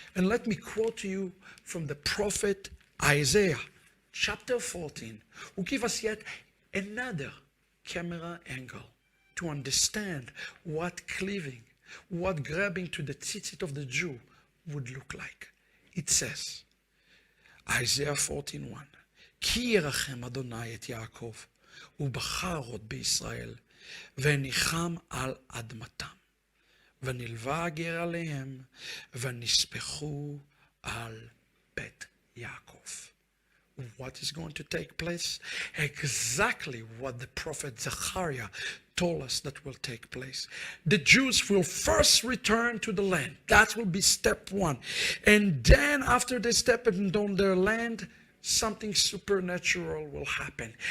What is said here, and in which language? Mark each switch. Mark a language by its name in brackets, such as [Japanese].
[English] And let me quote to you from the prophet Isaiah, chapter 14, who give us yet another camera angle to understand what cleaving, what grabbing to the tzitzit of the Jew would look like. It says, Isaiah 14:1, [Hebrew] כי ירחם אדוני את יעקב, ובחר עוד בישראל, וניחם על אדמתם, ונלווה הגר עליהם, ונספחו על בית יעקב. [English] What is going to take place? Exactly what the prophet Zechariah told us that will take place. The Jews will first return to the land. That will be step one. And then after they step on their land, something supernatural will happen.